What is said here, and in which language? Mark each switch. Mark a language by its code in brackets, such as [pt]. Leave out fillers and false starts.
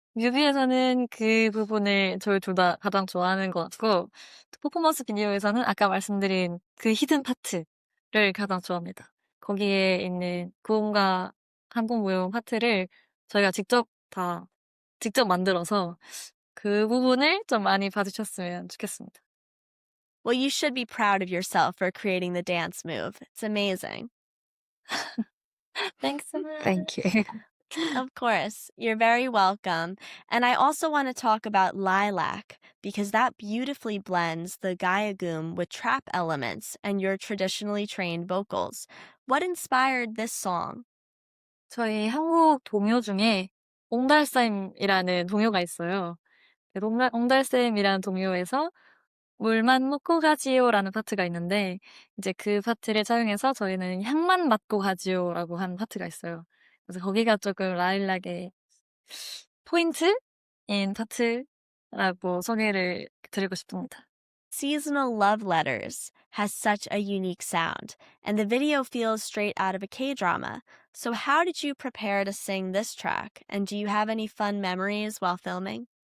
[ko] 뮤비에서는 그 부분을 저희 둘 다 가장 좋아하는 것 같고, 퍼포먼스 비디오에서는 아까 말씀드린 그 히든 파트를 가장 좋아합니다. 거기에 있는 고음과 한국 무용 파트를 저희가 직접 만들어서 그 부분을 좀 많이 봐주셨으면 좋겠습니다. [en] Well, you should be proud of yourself for creating the dance move. It's amazing. Thanks so much. Thank you. Of course, you're very welcome. And I also want to talk about Lilac because that beautifully blends the Gayagum with trap elements and your traditionally trained vocals. What inspired this song? [ko] 저희 한국 동요 중에 옹달샘이라는 동요가 있어요. 옹달샘이라는 동요에서 물만 먹고 가지요라는 파트가 있는데 이제 그 파트를 사용해서 저희는 향만 맡고 가지요라고 한 파트가 있어요. 그래서 거기가 조금 라일락의 포인트인 파트라고 소개를 드리고 싶습니다. [en] Seasonal Love Letters has such a unique sound, and the video feels straight out of a K-drama. So how did you prepare to sing this track, and do you have any fun memories while filming?